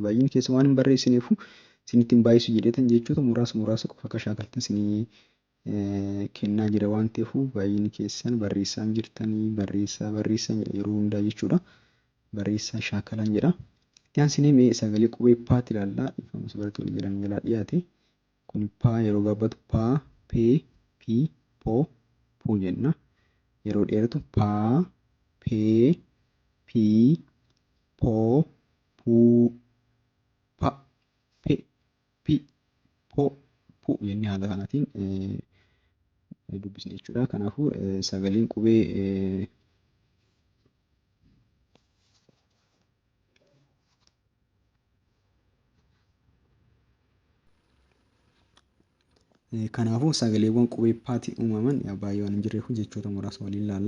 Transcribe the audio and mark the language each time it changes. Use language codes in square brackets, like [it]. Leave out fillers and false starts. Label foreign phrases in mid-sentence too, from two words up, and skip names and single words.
[om] Baay'een keessa waan hin barreessineefu isinittiin baay'isu jedheetan jechoota muraasa qofa akka shaakaltan isinii kennaa jira waan ta'eef baay'een keessan barreessaa jirtanii barreessaa jedha yeroo hundaa jechuudha. Barreessaa shaakalan jedha. Itti aansinee mee sagalee qubee paatti ilaallaa. Dhiifamus baratti walii galan jalaa dhiyaate. Kun paa yeroo gaabbatu paa, pee, pii, poo, puu jenna. Yeroo dheeratu paa, pee, pii, poo, puu, pa, pe, pi, poo, puu jennee haala kanaatiin dubbisne jechuudha. Kanaafuu sagaleen qubee kanaafuu sagaleewwan qubee paatti uumaman baay'ee waan hin jirreef jechoota muraasa waliin ilaalla.